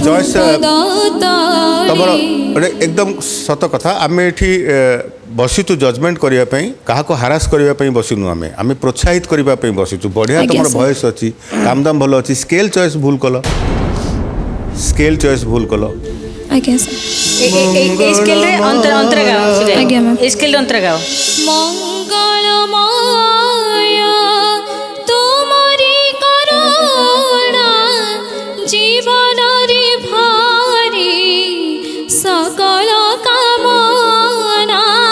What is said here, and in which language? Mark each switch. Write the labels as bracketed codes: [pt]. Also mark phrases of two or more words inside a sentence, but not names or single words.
[or] ଭଏସ୍ ତମର ଗୋଟେ ଏକଦମ ସତ କଥା ଆମେ ଏଠି ବସିଛୁ ଜଜମେଣ୍ଟ କରିବା ପାଇଁ କାହାକୁ ହାରାସ କରିବା ପାଇଁ ବସିନୁ ଆମେ ପ୍ରୋତ୍ସାହିତ କରିବା ପାଇଁ ବସିଛୁ ବଢ଼ିଆ ତମର ଭଏସ୍ ଅଛି କାମଦାମ ଭଲ ଅଛି [en] scale choice [or] ଭୁଲ କଲ ଆଜ୍ଞା ସାର୍ ଏଇ ସ୍କେଲ ରେ ଅନ୍ତରେ ଗାଅ ଆଜ୍ଞା ମ୍ୟାମ ଏଇ ସ୍କେଲ ରେ ଅନ୍ତରେ ଗାଅ ମଙ୍ଗଳମୟ ତୋମାରି କରୁଣା ଜୀବନରେ ଭାରି ସକଳ କାମନା